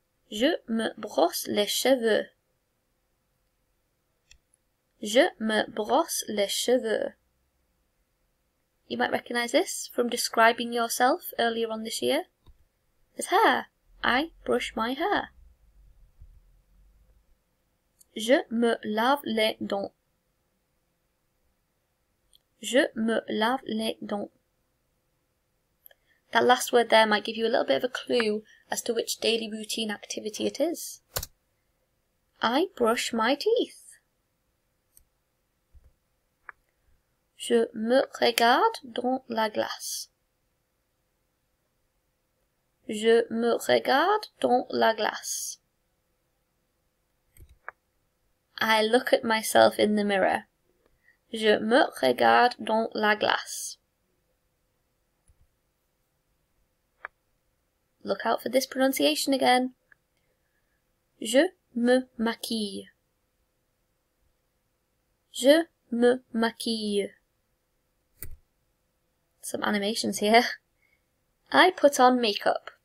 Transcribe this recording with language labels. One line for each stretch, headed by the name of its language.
French: Je me brosse les cheveux. Je me brosse les cheveux.
English: You might recognise this from describing yourself earlier on this year. As hair. I brush my hair.
French: Je me lave les dents. Je me lave les dents.
English: That last word there might give you a little bit of a clue as to which daily routine activity it is. I brush my teeth.
French: Je me regarde dans la glace. Je me regarde dans la glace.
English: I look at myself in the mirror.
French: Je me regarde dans la glace.
English: Look out for this pronunciation again.
French: Je me maquille. Je me maquille.
English: Some animations here. I put on makeup.